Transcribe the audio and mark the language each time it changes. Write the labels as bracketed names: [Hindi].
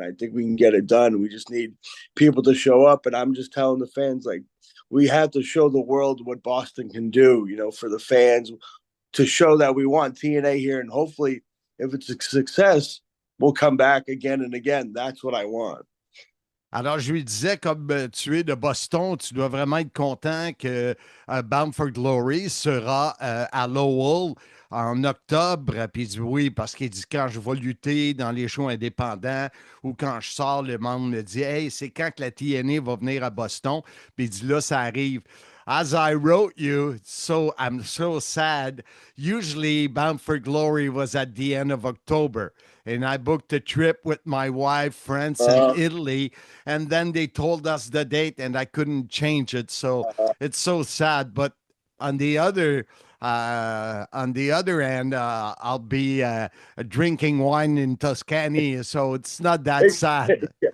[English] I think we can get it done. We just need people to show up. And I'm just telling the fans, like, we have to show the world what Boston can do, for the fans, to show that we want TNA here. And hopefully, if it's a success, we'll come back again and again. That's what I want. [French] Alors, je lui disais, comme tu es de Boston, tu dois vraiment être content que Bound for Glory sera à Lowell en octobre. Puis il dit oui, parce qu'il dit quand je vais lutter dans les shows indépendants ou quand je sors, le monde me dit hey, c'est quand que la TNA va venir à Boston? Puis il dit là, ça arrive. [English] As I wrote you, so I'm so sad. Usually, Bound for Glory was at the end of October. And I booked a trip with my wife, France, and Italy. And then they told us the date, and I couldn't change it. So it's so sad. But on the other end, I'll be drinking wine in Tuscany, so it's not that sad.